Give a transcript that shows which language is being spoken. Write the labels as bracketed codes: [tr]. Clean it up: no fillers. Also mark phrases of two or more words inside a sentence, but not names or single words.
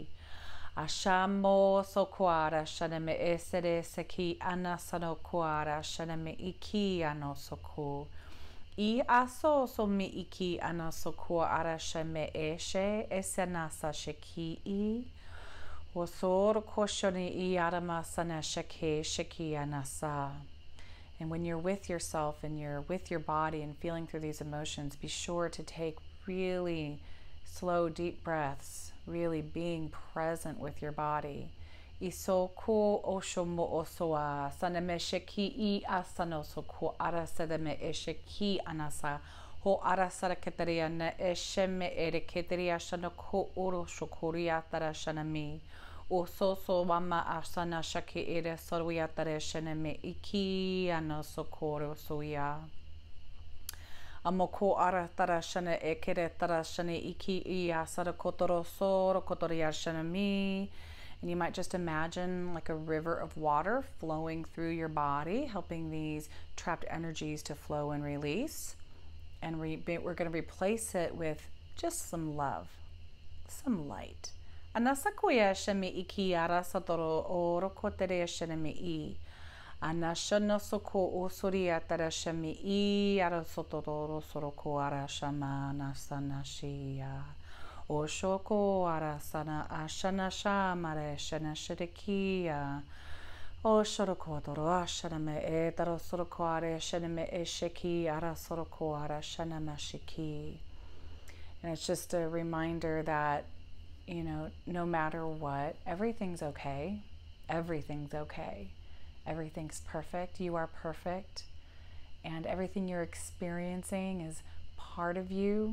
[en] Ashamo sokuara shaname esere seki anasano kuara shaname iki anosoku. I aso so mi iki anasoku ara shame eshe esenasa sheki I. Wasor koshoni I arama sana sheke sheki anasa. And when you're with yourself and you're with your body and feeling through these emotions, be sure to take really slow, deep breaths, really being present with your body. Isoku oshomo osoa sanemesheki I asanosoku arasademe esheki anasa ho arasara keteria na esheme ere keteria shanoko oro shokuria tara shanami. Ososo wama asana shaki ere soruya tare shaneme iki anosokoro soya. Amoko ara tara shana ekere tara shane iki I asara kotoro soro kotoria shanami. And you might just imagine like a river of water flowing through your body, helping these trapped energies to flow and release. And we're going to replace it with just some love, some light. Anasakuya shemi iki ara satoro oro kotere shemi I. Anashana soko osoria tara shemi I ara sotoro soroko ara shama nasanashia. Oshoko arasana ashana shamare shana shirikia. Oshoroko doro ashana me etaro soroko are shana me esheki ara soroko ara shana mashiki. And it's just a reminder that, you know, no matter what, everything's okay. everything's okay. Everything's perfect. You are perfect. And everything you're experiencing is part of you.